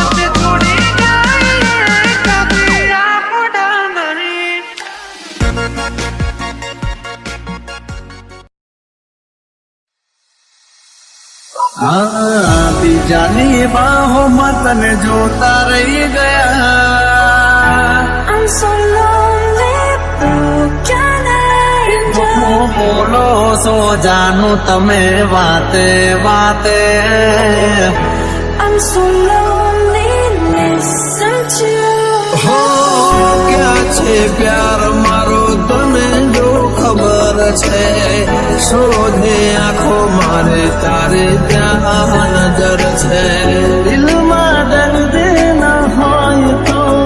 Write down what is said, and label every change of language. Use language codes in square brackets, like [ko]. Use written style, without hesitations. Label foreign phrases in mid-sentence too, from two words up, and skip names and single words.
[gu] જોડી જાય કદી આપણા નહીં બીજાની બાહોમાં તને જોતા રહી ગયા [en] I'm so lonely, broken angel. [gu] બોલો સો જાનું તમે વાતે વાતે [en] I'm so lonely, listen to. [gu] હો ક્યાં છે પ્યાર મારો તને જો ખબર છે શોધે આંખો મારે તારે ત્યાં નજર છે દિલમાં દર્દ ન હોય તો